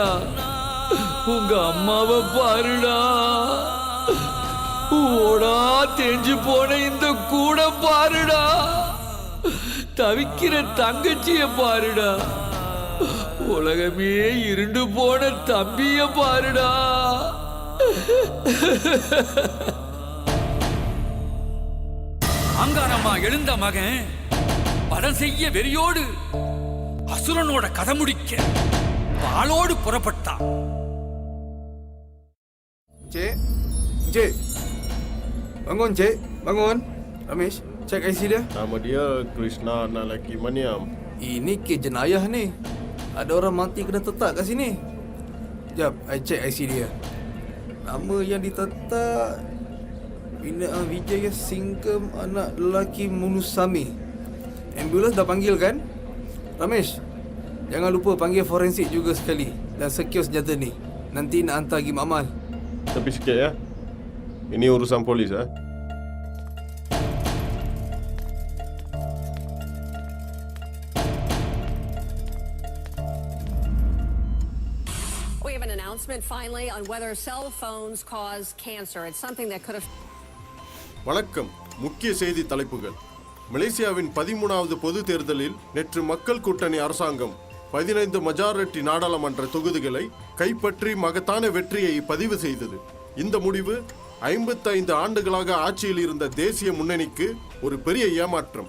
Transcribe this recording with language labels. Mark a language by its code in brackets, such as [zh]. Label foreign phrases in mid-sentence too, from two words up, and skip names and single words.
[ta] உங்க அம்மாவை பாருடா, ஓடா தேஞ்சு போன இந்த கூட பாருடா, தவிக்கிற தங்கச்சிய பாருடா, உலகமே இருண்டு போன தம்பிய பாருடா. அங்காரம்மா எழுந்த மகன் படம் செய்ய வெறியோடு அசுரனோட கதை முடிக்க வாளோடு புறப்பட்டான். [ms] Cik, Cik, bangun Cik, bangun. Ramesh, cek IC dia. Nama dia Krishna anak lelaki Maniam. Ini kes jenayah ni. Ada orang mati kena tetap kat sini. Jap, I cek IC dia. Nama yang ditetak Binaan Wijaya Singkem anak lelaki Munusami. Ambulans dah panggil kan? Ramesh, jangan lupa panggil forensik juga sekali. Dan secure senjata ni. Nanti nak hantar pergi makmal. Tepi sikit ya. Ini urusan polis eh. [en] We have an announcement finally on whether cell phones cause cancer. It's something that could have... [ta] வணக்கம். முக்கிய செய்தி தலைப்புகள். மலேசியாவின் 13வது பொது தேர்தலில் நேற்று மக்கள் கூட்டணி அரசாங்கம் 15 மெஜாரிட்டி நாடாளுமன்ற தொகுதிகளை கைப்பற்றி மகத்தான வெற்றியை பதிவு செய்தது. இந்த முடிவு 55 ஆண்டுகளாக ஆட்சியில் இருந்த தேசிய முன்னணிக்கு ஒரு பெரிய ஏமாற்றம்.